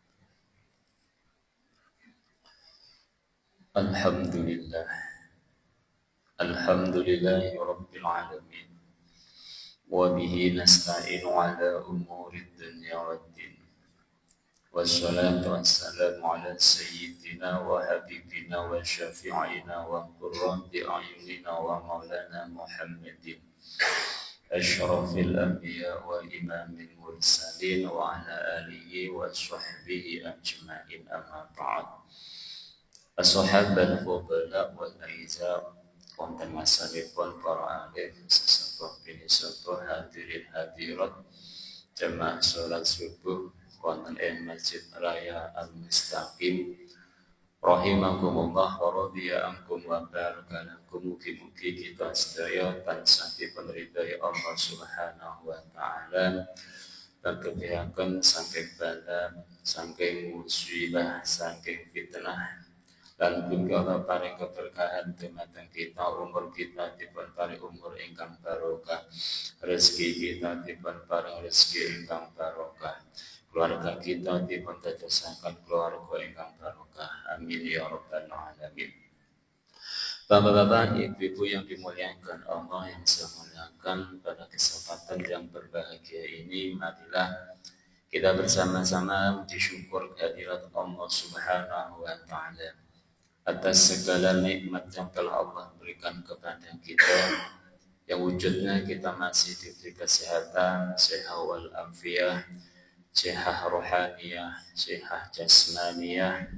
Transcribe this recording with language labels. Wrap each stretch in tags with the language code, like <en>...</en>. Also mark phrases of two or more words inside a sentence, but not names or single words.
<ar>الحمد لله رب العالمين وبه نستعين على أمور الدنيا والدين والصلاة والسلام على سيدنا وحبيبنا وشفيعنا وقرة أعيننا ومولانا محمد أشرف الأنبياء وإمام المرسلين وعلى آله وصحبه أجمعين أما بعد. الصحابات الفضلاء والأعزة</ar> <jv>wonten masalipun para alim sesepuh bini sepuh hadirin hadirat jamaah salat subuh wonten ing Masjid Raya Al-Mustaqim</jv> <ar>رحمكم الله ورضي عنكم وبارك لكم.</ar> <jv>Mugi-mugi kita sedaya tansah dipun ridhai Allah</jv> <ar>سبحانه وتعالى</ar> <jv>kebihakan saking bala saking musibah saking fitnah</jv> <id>dan juga</id> <jv>Allah paring keberkahan dumateng kita, umur kita dipun paring umur ingkang barokah, rezeki kita dipun paring rezeki ingkang barokah, keluarga kita dipun dadosaken keluarga ingkang barokah.</jv> <ar>آمين يا رب العالمين.</ar> <id>Bapak-bapak, ibu-ibu yang dimuliakan Allah yang saya muliakan, pada kesempatan yang berbahagia ini marilah kita bersama-sama bersyukur kehadirat Allah</id> <ar>سبحانه وتعالى</ar> <id>atas segala nikmat yang telah Allah berikan kepada kita, yang wujudnya kita masih diberi kesehatan, sehat</id> <ar>والعافية,</ar> <id>sehat rohaniyah, sehat jasmaniyah.</id>